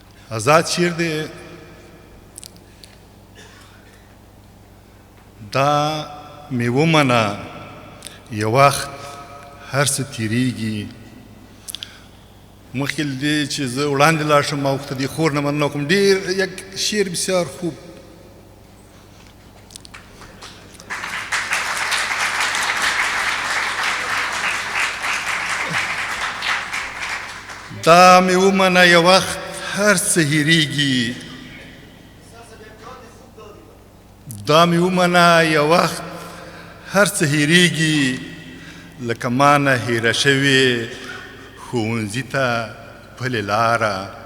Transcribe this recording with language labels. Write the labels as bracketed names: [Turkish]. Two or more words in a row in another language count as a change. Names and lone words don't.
[Pashto] آزاد شعر دی دا مې ومنه یو وخت هر څه تیریږي. مخکې له دې چې زه وړاندې لاړ شم ما ورته د خور نه مننه وکړم. [Persian] ډېر یک شعر بسیار خوب. [Pashto] دا مې ومنه یو وخت هر څه هېرېږي. دا مې ومنه یو وخت هر څه هېرېږي لکه ما نه هېره شوې ښوونځي ته پلې لاره.